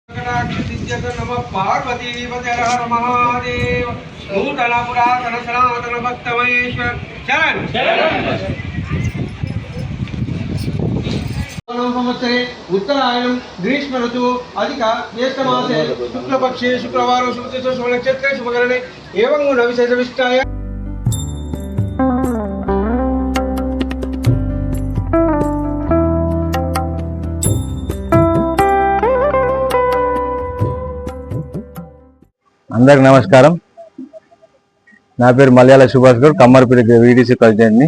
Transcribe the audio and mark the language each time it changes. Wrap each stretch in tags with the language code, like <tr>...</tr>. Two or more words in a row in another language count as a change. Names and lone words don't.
<sa>नमः पार्वतीपते हर महादेव नूतन पुरातन सनातन भक्त महेश्वर शरण संवत्सरे उत्तरायणं ग्रीष्म ऋतु अधिक ज्येष्ठ मासे शुक्लपक्षे शुक्रवार शुभतिथौ शुभनक्षत्रे शुभकरणे एवं गुणविशेषविष्टाय</sa> <te>అందరికి నమస్కారం। నా పేరు మలయాళ సుభాష్ గౌడ్, కమ్మరపల్లి వీడీసీ ప్రెసిడెంట్ని।</te>